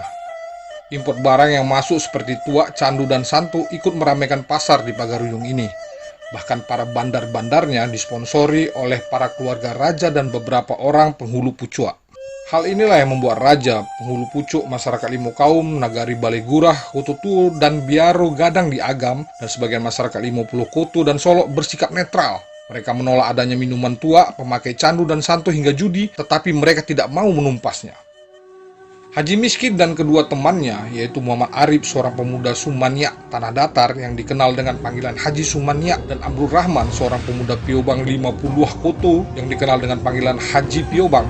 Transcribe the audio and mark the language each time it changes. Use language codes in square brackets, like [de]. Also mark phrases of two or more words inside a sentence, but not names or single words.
[id] Impor barang yang masuk seperti tuak, candu, dan santu ikut meramaikan pasar di Pagaruyung ini. Bahkan para bandar-bandarnya disponsori oleh para keluarga raja dan beberapa orang penghulu pucuak. Hal inilah yang membuat raja, penghulu pucuk, masyarakat Limo Kaum, Nagari Balai Gurah, Koto Tuo, dan Biaro Gadang di Agam, dan sebagian masyarakat Limo Pulau Koto dan Solok bersikap netral. Mereka menolak adanya minuman tua, pemakai candu dan santu hingga judi, tetapi mereka tidak mau menumpasnya. Haji Miskin dan kedua temannya, yaitu Muhammad Arif, seorang pemuda Sumanyak Tanah Datar yang dikenal dengan panggilan Haji Sumanyak, dan Abdul Rahman, seorang pemuda Piobang 50 Koto yang dikenal dengan panggilan Haji Piobang.